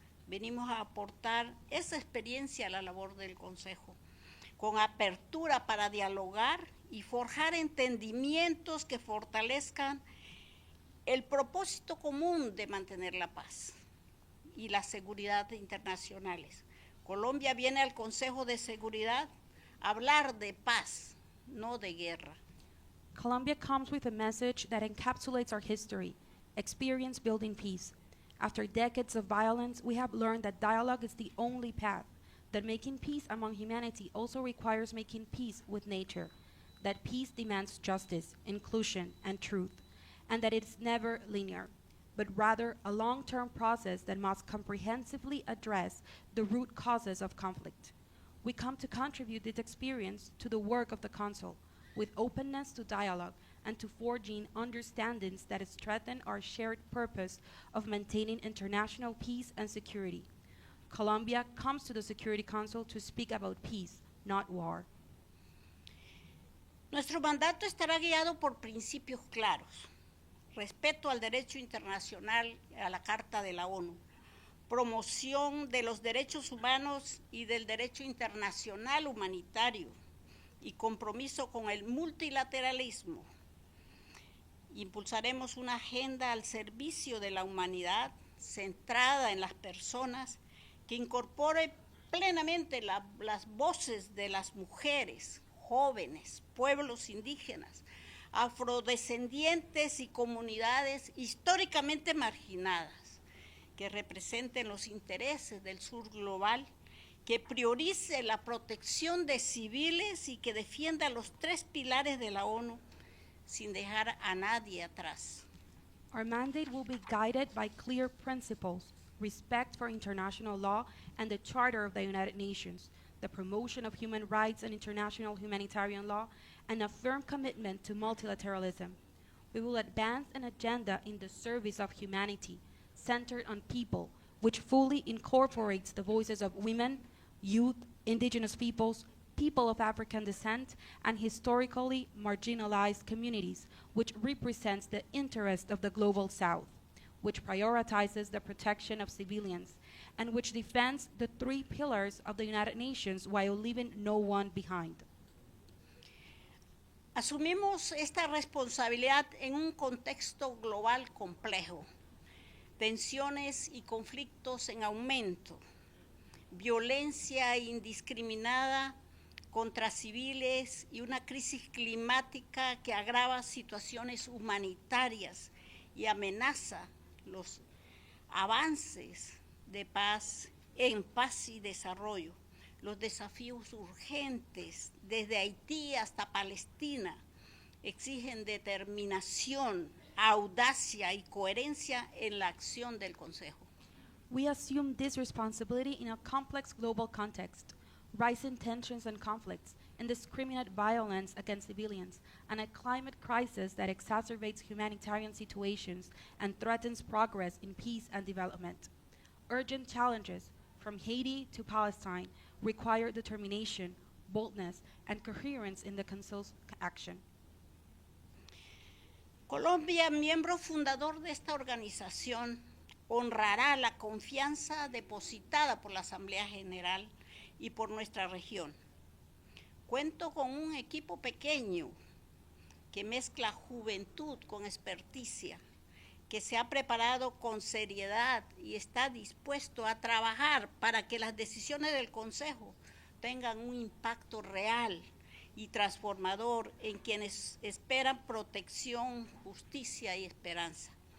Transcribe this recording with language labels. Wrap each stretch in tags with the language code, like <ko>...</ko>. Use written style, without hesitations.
<es>Venimos a aportar esa experiencia a la labor del Consejo, con apertura para dialogar y forjar entendimientos que fortalezcan el propósito común de mantener la paz y la seguridad internacionales. Colombia viene al Consejo de Seguridad a hablar de paz, no de guerra.</es> <en>Colombia comes with a message that encapsulates our history, experience building peace. After decades of violence, we have learned that dialogue is the only path, that making peace among humanity also requires making peace with nature, that peace demands justice, inclusion, and truth, and that it is never linear, but rather a long-term process that must comprehensively address the root causes of conflict. We come to contribute this experience to the work of the Council, with openness to dialogue and to forging understandings that strengthen our shared purpose of maintaining international peace and security. Colombia comes to the Security Council to speak about peace, not war.</en> <es>Nuestro mandato estará guiado por principios claros: respeto al derecho internacional, a la Carta de la ONU, promoción de los derechos humanos y del derecho internacional humanitario, y compromiso con el multilateralismo. Impulsaremos una agenda al servicio de la humanidad, centrada en las personas, que incorpore plenamente las voces de las mujeres, jóvenes, pueblos indígenas, afrodescendientes y comunidades históricamente marginadas, que representen los intereses del sur global, que priorice la protección de civiles y que defienda los 3 pilares de la ONU sin dejar a nadie atrás.</es> <en>Our mandate will be guided by clear principles, respect for international law and the Charter of the United Nations, the promotion of human rights and international humanitarian law, and a firm commitment to multilateralism. We will advance an agenda in the service of humanity, centered on people, which fully incorporates the voices of women, youth, indigenous peoples, people of African descent, and historically marginalized communities, which represents the interest of the Global South, which prioritizes the protection of civilians, and which defends the 3 pillars of the United Nations while leaving no one behind.</en> <es>Asumimos esta responsabilidad en un contexto global complejo, tensiones y conflictos en aumento, violencia indiscriminada contra civiles y una crisis climática que agrava situaciones humanitarias y amenaza los avances de paz, en paz y desarrollo. Los desafíos urgentes desde Haití hasta Palestina exigen determinación, audacia y coherencia en la acción del Consejo.</es> <en>We assume this responsibility in a complex global context, rising tensions and conflicts, indiscriminate violence against civilians, and a climate crisis that exacerbates humanitarian situations and threatens progress in peace and development. Urgent challenges, from Haiti to Palestine, require determination, boldness, and coherence in the Council's action.</en> <es>Colombia, miembro fundador de esta organización, honrará la confianza depositada por la Asamblea General y por nuestra región. Cuento con un equipo pequeño que mezcla juventud con experticia, que se ha preparado con seriedad y está dispuesto a trabajar para que las decisiones del Consejo tengan un impacto real y transformador en quienes esperan protección, justicia y esperanza.</es>